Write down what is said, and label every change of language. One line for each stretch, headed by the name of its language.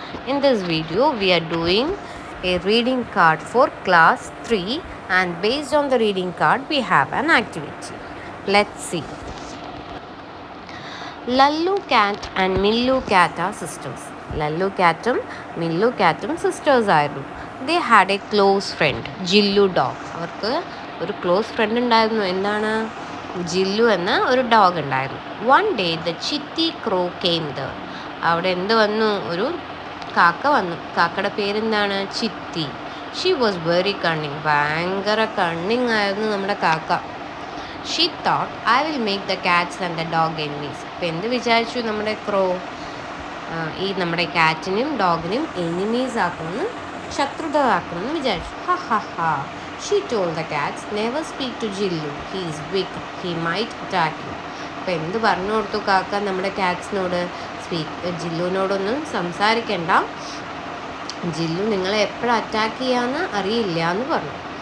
English: In this video, we are doing a reading card for class 3 and based on the reading card, we have an activity. Let's see. Lallu cat and Millu cat are sisters.
Malayalam: Lallu catum, Millu catum sisters ആയിരുന്നു.
English: They had a close friend, Jillu dog.
Malayalam: അവർക്ക് ഒരു close friend ഉണ്ടായിരുന്നു. എന്താണ്? ജില്ലു എന്ന ഒരു dog ഉണ്ടായിരുന്നു.
English: One day the Chitti crow came there.
Malayalam: അവിടെ എന്ത് വന്നു? ഒരു കാക്ക വന്നു. കാക്കയുടെ പേരെന്താണ്? Chithi.
English: She was very cunning.
Malayalam: ഭയങ്കര കണ്ണിങ് ആയിരുന്നു നമ്മുടെ കാക്ക.
English: She thought I will make the cats and the dog enemies.
Malayalam: ഇപ്പം എന്ത് വിചാരിച്ചു നമ്മുടെ ക്രോ? ഈ നമ്മുടെ കാറ്റിനും ഡോഗിനും എനിമീസ് ആക്കുമെന്ന്, ശത്രുതയാക്കുമെന്ന് വിചാരിച്ചു. ഹ ഹ ഹ.
English: She told the cats, never speak to Jillu. He is weak. He might attack you.
Malayalam: അപ്പോൾ എന്ത് പറഞ്ഞു കൊടുത്തു കാക്ക നമ്മുടെ കാറ്റ്സിനോട്? ജില്ലുവിനോടൊന്നും സംസാരിക്കണ്ട, ജില്ലു നിങ്ങളെ എപ്പോഴും അറ്റാക്ക് ചെയ്യാമെന്ന് അറിയില്ല എന്ന് പറഞ്ഞു.